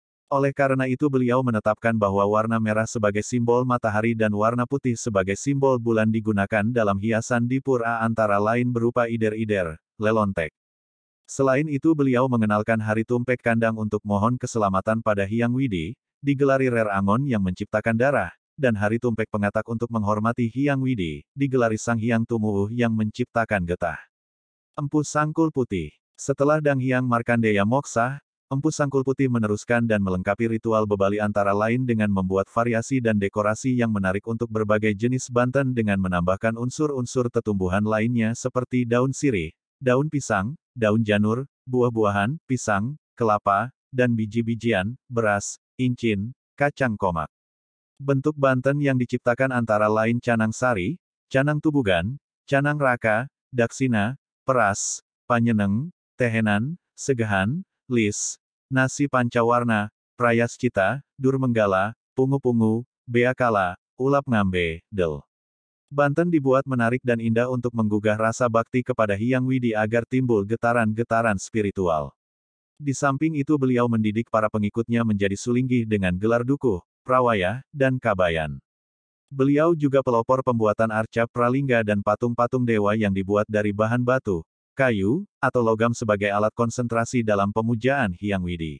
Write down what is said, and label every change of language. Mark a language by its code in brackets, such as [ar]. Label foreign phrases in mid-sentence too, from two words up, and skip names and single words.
[id] Oleh karena itu beliau menetapkan bahwa warna merah sebagai simbol matahari dan warna putih sebagai simbol bulan digunakan dalam hiasan di pura antara lain berupa ider-ider, lelontek. Selain itu beliau mengenalkan hari tumpek kandang untuk mohon keselamatan pada Hyang Widi, digelari Rer Angon yang menciptakan darah, dan hari tumpek pengatak untuk menghormati Hyang Widi, digelari Sang Hyang Tumuwuh yang menciptakan getah. Empu Sangkul Putih. Setelah Dang Hyang Markandeya moksah, Empu Sangkul Putih meneruskan dan melengkapi ritual bebali antara lain dengan membuat variasi dan dekorasi yang menarik untuk berbagai jenis banten dengan menambahkan unsur-unsur tetumbuhan lainnya seperti daun sirih, daun pisang, daun janur, buah-buahan, pisang, kelapa, dan biji-bijian, beras, incin, kacang komak. Bentuk banten yang diciptakan antara lain canang sari, canang tubugan, canang raka, daksina, peras, panyeneng, tehenan, segahan, lis, nasi pancawarna, prayascita, durmenggala, pungu-pungu, beakala, ulap ngambe, del. Banten dibuat menarik dan indah untuk menggugah rasa bakti kepada Hyang Widi agar timbul getaran-getaran spiritual. Di samping itu beliau mendidik para pengikutnya menjadi sulinggih dengan gelar dukuh, prawaya, dan kabayan. Beliau juga pelopor pembuatan arca pralingga dan patung-patung dewa yang dibuat dari bahan batu, kayu, atau logam sebagai alat konsentrasi dalam pemujaan Hyang Widi.